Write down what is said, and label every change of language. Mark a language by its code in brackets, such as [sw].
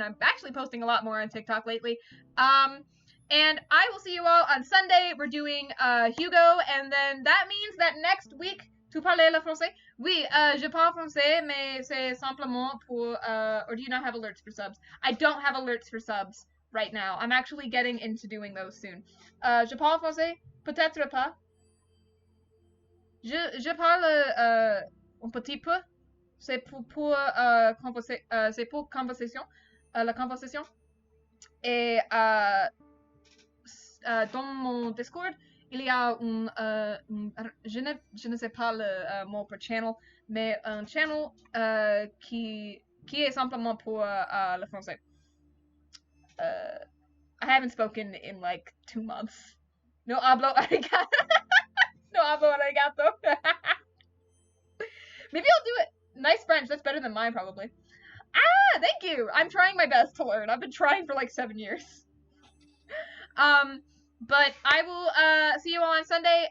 [en] I'm actually posting a lot more on TikTok lately. And I will see you all on Sunday. We're doing, Hugo, and then that means that next week, [fr] tu parles le français? Oui, je parle français, mais c'est simplement pour, [en] or do you not have alerts for subs? [fr] I don't have alerts for subs right now. I'm actually getting into doing those soon. Je parle français? Peut-être pas. Je parle, un petit peu. C'est pour conversation. La conversation. Et dans mon Discord, il y a je ne sais pas le mot pour channel, mais un channel qui est simplement pour le français. [en] I haven't spoken in like 2 months. [es] No hablo arigato. No hablo arigato. [en] Maybe I'll do it. Nice French. That's better than mine, probably. Ah, thank you. I'm trying my best to learn. I've been trying for like 7 years. But I will see you all on Sunday.